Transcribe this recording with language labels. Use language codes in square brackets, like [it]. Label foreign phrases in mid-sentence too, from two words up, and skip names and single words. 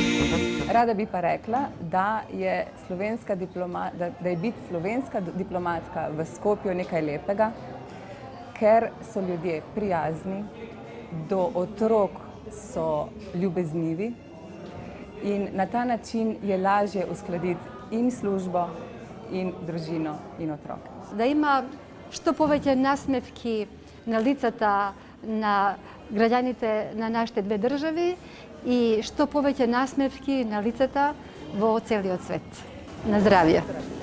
[sl] Rada bi pa rekla, da je biti slovenska diplomatka v Skopju nekaj lepega, ker so ljudje prijazni, do otrok so ljubeznivi in na ta način je lažje uskladiti in službo, in družino, in otroke. [mk] Да има што повеќе насмевки на лицата на граѓаните на нашите две држави и што повеќе насмевки на лицата во целиот свет. На здравје!